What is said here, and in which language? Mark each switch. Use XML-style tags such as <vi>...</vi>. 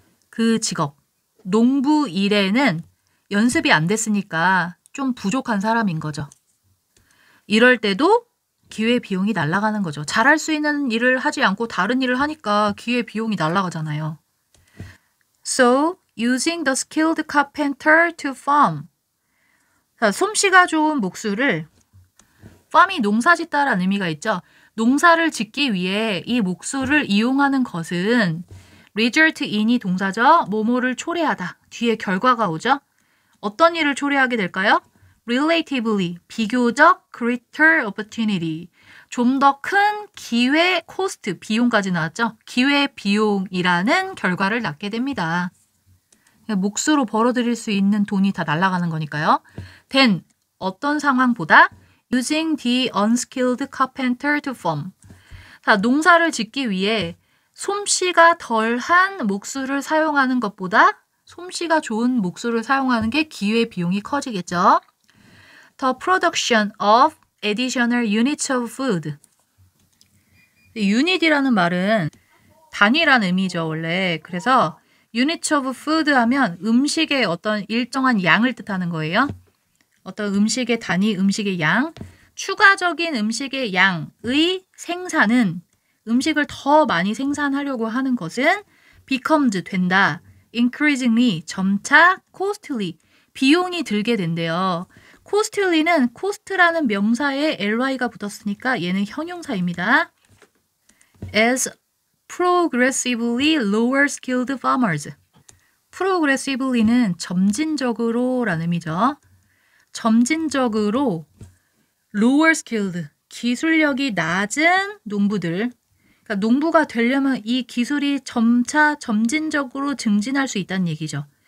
<ko>그 직업, 농부 일에는 연습이 안 됐으니까 좀 부족한 사람인 거죠. 이럴 때도 기회비용이 날아가는 거죠. 잘할 수 있는 일을 하지 않고 다른 일을 하니까 기회비용이 날아가잖아요.</ko> <en>So, using the skilled carpenter to farm.</en> <ko>자, 솜씨가 좋은 목수를 farm이 농사짓다라는 의미가 있죠. 농사를 짓기 위해 이 목수를 이용하는 것은 result in이 동사죠. 뭐뭐를 초래하다. 뒤에 결과가 오죠. 어떤 일을 초래하게 될까요?</ko> <en>Relatively,</en> <ko>비교적</ko> <en>greater opportunity.</en> <ko>좀 더 큰 기회 코스트, 비용까지 나왔죠. 기회 비용이라는 결과를 낳게 됩니다. 몫으로 벌어들일 수 있는 돈이 다 날아가는 거니까요.</ko> <en>then,</en> <ko>어떤 상황보다</ko> <en>using the unskilled carpenter to farm.</en> <ko>자, 농사를 짓기 위해 솜씨가 덜한 목수를 사용하는 것보다 솜씨가 좋은 목수를 사용하는 게 기회 비용이 커지겠죠.</ko> <en>The production of additional units of food.</en> <ko>unit이라는 말은 단위라는 의미죠, 원래. 그래서 units of food 하면 음식의 어떤 일정한 양을 뜻하는 거예요. 어떤 음식의 단위, 음식의 양. 추가적인 음식의 양의 생산은 음식을 더 많이 생산하려고 하는 것은 becomes 된다.</ko> <en>increasingly</en> <ko>점차 costly 비용이 들게 된대요. costly는 cost라는 명사에 ly가 붙었으니까 얘는 형용사입니다.</ko> <en>as progressively lower skilled farmers.</en> <ko>progressively는 점진적으로 라는 의미죠. 점진적으로 lower skilled 기술력이 낮은 농부들. 그러니까 농부가 되려면 이 기술이 점차 점진적으로 증진할 수 있다는 얘기죠.</ko>